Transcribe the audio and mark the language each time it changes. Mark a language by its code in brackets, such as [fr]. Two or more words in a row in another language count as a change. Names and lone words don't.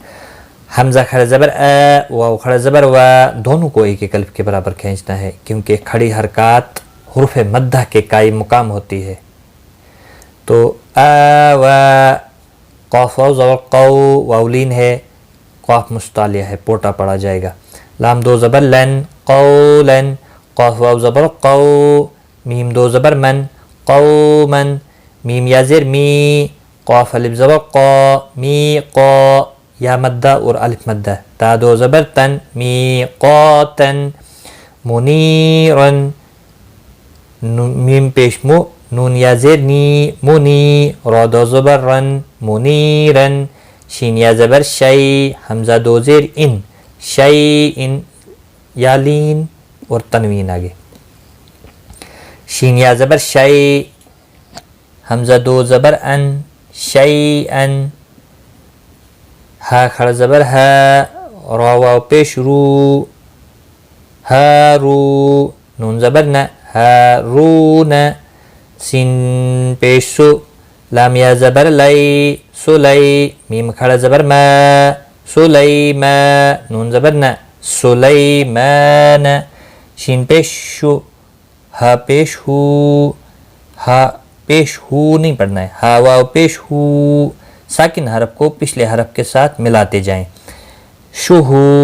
[ur] حمزہ کھڑا زبر اے، واو کھڑا زبر وا، دونوں کو ایک ایک الف کے برابر کھینچنا ہے کیونکہ کھڑی حرکات حروف مدہ کے قائم مقام ہوتی ہے۔ تو آوا، قاف واو زبر قو، واولین ہے، قاف مستعلیہ ہے، پوٹا پڑا جائے گا۔ لام دو زبر لن، قولن۔ قاف واو زبر قو، میم دو زبر من، قومن۔ میم یا زیر می، قاف الف زبر قا، می قا، یا مدہ اور الف مدہ۔ تا دو زبر تن، می قاتن۔ منیرن، میم پیش مو، نون یا زیر نی، منی۔ را دو زبر رن، منیرن۔ شین یا زبر شی، حمزہ دو زیر ان، شیئن، یا لین اور تنوین آگے۔ شین یا زبر شی، حمزہ دو زبر ان شیئن ہا کھڑا زبر ہا را واو پیش رو ہارو نون زبر ن ہارون سین پیش سو لام یا زبر لئی سلی میم کھڑا زبر ما سلیما نون زبر ن سلیمان شین پیش شو ہا پیش ہو ہا پیش ہو نہیں پڑھنا ہے ہا واو پیش ہو ساکن حرف کو پچھلے حرف کے ساتھ ملاتے جائیں شہو